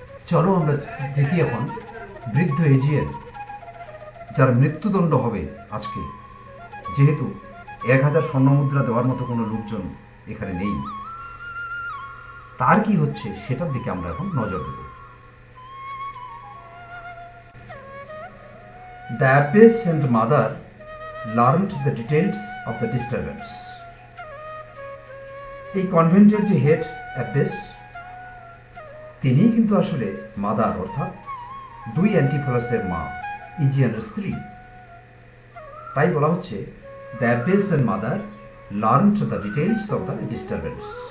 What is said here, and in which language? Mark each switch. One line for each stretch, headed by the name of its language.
Bangla: চলো আমরা দেখি এখন বৃদ্ধ এজিয়ন, যার মৃত্যুদণ্ড হবে আজকে, যেহেতু 1000 স্বর্ণমুদ্রা দেওয়ার মতো কোনো লোকজন এখানে নেই, তার কি হচ্ছে সেটার দিকে আমরা এখন নজর দেব।
English: The abbess and mother learned the details of the disturbance.
Bangla: এই কনভেন্টের যে হেড অ্যাব্বেস, তিনি কিন্তু আসলে মাদার, অর্থাৎ 2 অ্যান্টিফোলাসের মা, ইজিয়ানের স্ত্রী। তাই বলা হচ্ছে
English: The abbess and mother learned the details of the disturbance.